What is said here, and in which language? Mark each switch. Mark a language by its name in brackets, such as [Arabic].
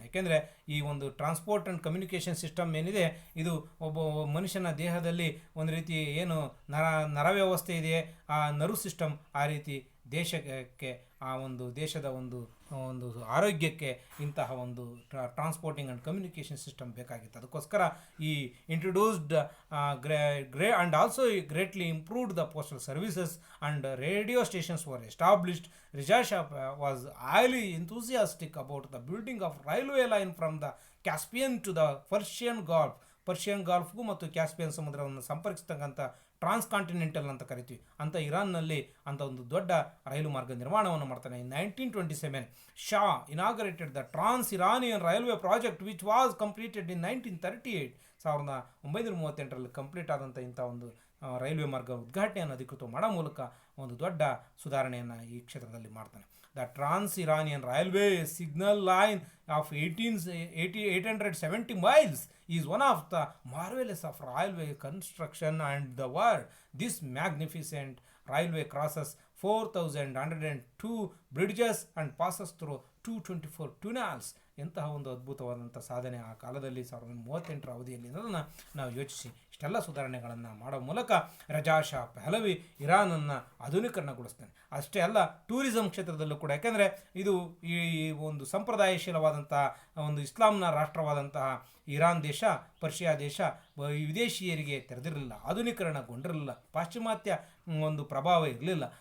[Kannada] ಯಾಕೆಂದರೆ ಈ ಒಂದು ಟ್ರಾನ್ಸ್ಪೋರ್ಟ್ ಆ್ಯಂಡ್ ಕಮ್ಯುನಿಕೇಷನ್ ಸಿಸ್ಟಮ್ ಏನಿದೆ ಇದು ಒಬ್ಬ ಮನುಷ್ಯನ ದೇಹದಲ್ಲಿ ಒಂದು ರೀತಿ ಏನು ನರವ್ಯವಸ್ಥೆ ಇದೆ, ಆ ನರ್ವ್ ಸಿಸ್ಟಮ್ ಆ ರೀತಿ ದೇಶಕ್ಕೆ ಆ ಒಂದು ದೇಶದ ಒಂದು ಒಂದು ಆರೋಗ್ಯಕ್ಕೆ ಇಂತಹ ಒಂದು ಟ್ರಾನ್ಸ್ಪೋರ್ಟಿಂಗ್ ಆ್ಯಂಡ್ ಕಮ್ಯುನಿಕೇಷನ್ ಸಿಸ್ಟಮ್ ಬೇಕಾಗಿತ್ತು. ಅದಕ್ಕೋಸ್ಕರ ಈ [English] Introduced and also greatly improved the postal services and radio stations were established. Reza Shah was highly enthusiastic about the building of railway line from the Caspian to the Persian Gulf. [Kannada] Persian ಗಾಲ್ಫ್ಗೂ ಮತ್ತು Caspian ಸಮುದ್ರವನ್ನು ಸಂಪರ್ಕಿಸ್ತಕ್ಕಂಥ ಟ್ರಾನ್ಸ್ಕಾಂಟಿನೆಂಟಲ್ ಅಂತ ಕರಿತೀವಿ ಅಂತ ಇರಾನ್ನಲ್ಲಿ ಅಂತ ಒಂದು ದೊಡ್ಡ ರೈಲು ಮಾರ್ಗ ನಿರ್ಮಾಣವನ್ನು ಮಾಡ್ತಾನೆ. [English] In 1927 Shah inaugurated the trans Iranian railway project which was completed in 1938. [Kannada] 1938ರಲ್ಲಿ complete ಆದಂಥ ಇಂಥ ಒಂದು ರೈಲ್ವೆ ಮಾರ್ಗ ಉದ್ಘಾಟನೆಯನ್ನು ಅಧಿಕೃತ ಮಾಡೋ ಮೂಲಕ ಒಂದು ದೊಡ್ಡ ಸುಧಾರಣೆಯನ್ನು ಈ ಕ್ಷೇತ್ರದಲ್ಲಿ ಮಾಡ್ತಾನೆ. [English] The trans Iranian railway signal line of 870 miles is one of the marvelous of railway construction and the world. This magnificent railway crosses 4,102 bridges and passes through 224 tunnels. [Kannada] ಎಂತಹ ಒಂದು ಅದ್ಭುತವಾದಂಥ ಸಾಧನೆ ಆ ಕಾಲದಲ್ಲಿ 1938ರ ಅವಧಿಯಲ್ಲಿ ಅನ್ನೋದನ್ನು ನಾವು ಯೋಚಿಸಿ ಇಷ್ಟೆಲ್ಲ ಸುಧಾರಣೆಗಳನ್ನು ಮಾಡೋ ಮೂಲಕ ರಿಜಾ ಶಾ ಪಹಲವಿ ಇರಾನನ್ನು ಆಧುನೀಕರಣಗೊಳಿಸ್ತಾನೆ. ಅಷ್ಟೇ ಅಲ್ಲ, ಟೂರಿಸಂ ಕ್ಷೇತ್ರದಲ್ಲೂ ಕೂಡ, ಯಾಕೆಂದರೆ ಇದು ಈ ಒಂದು ಸಂಪ್ರದಾಯಶೀಲವಾದಂತಹ ಒಂದು ಇಸ್ಲಾಂನ ರಾಷ್ಟ್ರವಾದಂತಹ ಇರಾನ್ ದೇಶ, ಪರ್ಷಿಯಾ ದೇಶ ವಿದೇಶಿಯರಿಗೆ ತೆರೆದಿರಲಿಲ್ಲ, ಆಧುನೀಕರಣಗೊಂಡಿರಲಿಲ್ಲ, ಪಾಶ್ಚಿಮಾತ್ಯ ಒಂದು ಪ್ರಭಾವ ಇರಲಿಲ್ಲ.